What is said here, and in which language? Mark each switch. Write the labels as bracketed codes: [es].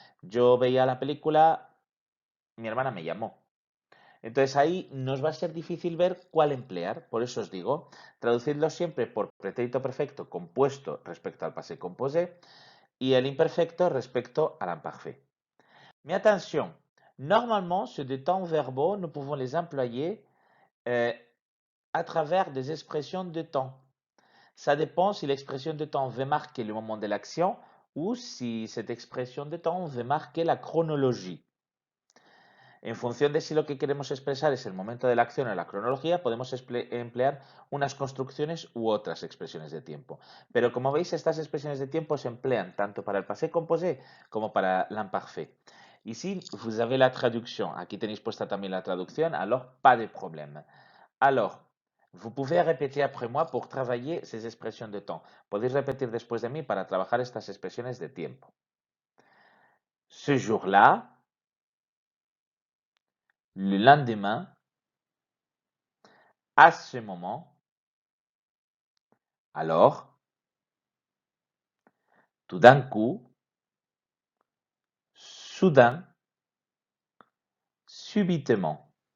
[es] Yo veía la película, mi hermana me llamó. Entonces ahí nos va a ser difícil ver cuál emplear. Por eso os digo, traducidlo siempre por pretérito perfecto compuesto respecto al passé composé y el imperfecto respecto al imparfait. [fr] Mais attention, normalement, ces deux temps verbaux, nous pouvons les employer à travers des expressions de temps. Ça dépend si l'expression de temps veut marquer le moment de l'action ou si cette expression de temps veut marquer la chronologie. [es] En función de si lo que queremos expresar es el momento de la acción o la cronología, podemos emplear unas construcciones u otras expresiones de tiempo. Pero como veis, estas expresiones de tiempo se emplean tanto para el passé composé como para l'imparfait. [fr] Ici, vous avez la traduction. [es] Aquí tenéis puesta también la traducción, [fr] alors pas de problème. Alors, vous pouvez répéter après moi pour travailler ces expressions de temps. [es] Podéis repetir después de mí para trabajar estas expresiones de tiempo. [fr] Ce jour-là, le lendemain, à ce moment, alors, tout d'un coup, soudain, subitement.